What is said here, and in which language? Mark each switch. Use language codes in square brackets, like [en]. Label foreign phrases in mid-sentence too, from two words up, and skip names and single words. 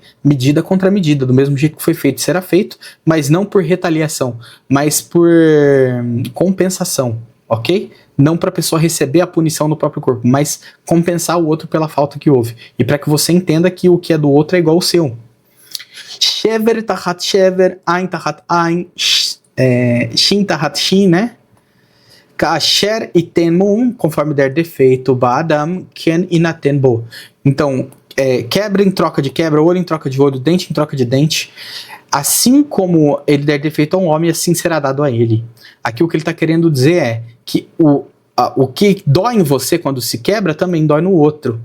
[pt] Medida contra medida, do mesmo jeito que foi feito, será feito, mas não por retaliação, mas por compensação, ok? Não para a pessoa receber a punição no próprio corpo, mas compensar o outro pela falta que houve. E para que você entenda que o que é do outro é igual ao seu. [he] שבר תחת שבר עין תחת עין שן תחת שן, [pt] né? [he] כאשר יתן מום, [pt] conforme der defeito, [he] באדם כן ינתן בו. [pt] Então, quebra em troca de quebra, olho em troca de olho, dente em troca de dente. Assim como ele der defeito a um homem, assim será dado a ele. Aqui o que ele está querendo dizer é que o que dói em você quando se quebra, também dói no outro.